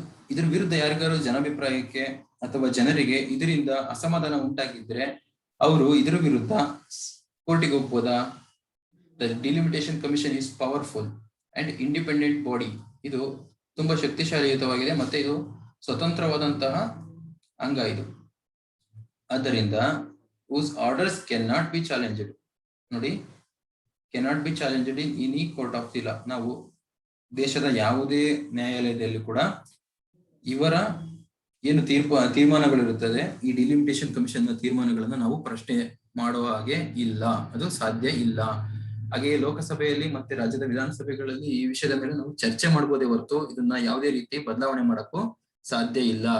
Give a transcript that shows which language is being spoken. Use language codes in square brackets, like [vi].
[kn] ಇದ್ರ ವಿರುದ್ಧ ಯಾರಿಗಾರು ಜನಾಭಿಪ್ರಾಯಕ್ಕೆ ಅಥವಾ ಜನರಿಗೆ ಇದರಿಂದ ಅಸಮಾಧಾನ ಉಂಟಾಗಿದ್ರೆ ಅವರು ಇದರ ವಿರುದ್ಧ ಕೋರ್ಟಿಗೆ ಹೋಗ್ಬೋದಾ? [en] The delimitation commission is powerful and independent body. [kn] ಇದು ತುಂಬಾ ಶಕ್ತಿಶಾಲಿಯುತವಾಗಿದೆ ಮತ್ತೆ ಇದು ಸ್ವತಂತ್ರವಾದಂತಹ ಅಂಗ ಇದು. [en] ಆದ್ದರಿಂದ whose orders cannot be challenged. ನೋಡಿ, cannot be challenged in any court of the law. [kn] ನಾವು ದೇಶದ ಯಾವುದೇ ನ್ಯಾಯಾಲಯದಲ್ಲಿ ಕೂಡ ಇವರ ಏನು ತೀರ್ಮಾನಗಳಿರುತ್ತದೆ, ಈ ಡಿಲಿಮಿಟೇಷನ್ ಕಮಿಷನ್ ನ ತೀರ್ಮಾನಗಳನ್ನ ನಾವು ಪ್ರಶ್ನೆ ಮಾಡುವ ಹಾಗೆ ಇಲ್ಲ, ಅದು ಸಾಧ್ಯ ಇಲ್ಲ. ಹಾಗೆಯೇ ಲೋಕಸಭೆಯಲ್ಲಿ ಮತ್ತೆ ರಾಜ್ಯದ ವಿಧಾನಸಭೆಗಳಲ್ಲಿ ಈ ವಿಷಯದ ಮೇಲೆ ನಾವು ಚರ್ಚೆ ಮಾಡಬಹುದೇ ಹೊರತು ಇದನ್ನ ಯಾವುದೇ ರೀತಿ ಬದಲಾವಣೆ ಮಾಡಕ್ಕೂ ಸಾಧ್ಯ ಇಲ್ಲ.